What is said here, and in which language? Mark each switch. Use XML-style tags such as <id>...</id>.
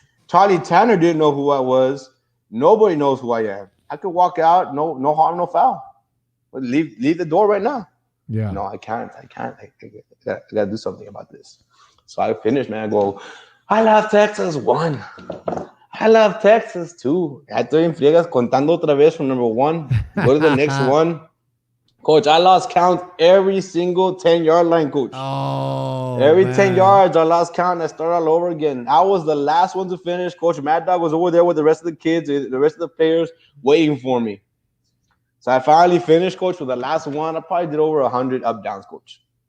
<en>Charlie Tanner didn't know who I was. Nobody knows who I am. I could walk out, no harm, no foul. But leave the door right now. Yeah. No, I can't. I gotta do something about this. So I finished, man. I go, I love Texas. One. I love Texas. Two.</en> <es>Ya estoy en friegas contando otra vez</es> <en>from number one. Go to the next one. Coach, I lost count every single 10-yard line, coach. Oh Every 10 man. yards, I lost count and I started all over again. I was the last one to finish. Coach Mad Dog was over there with the rest of the kids, the rest of the players waiting for me. So I finally finished, coach, with the last one. I probably did over 100 up downs, coach.</en>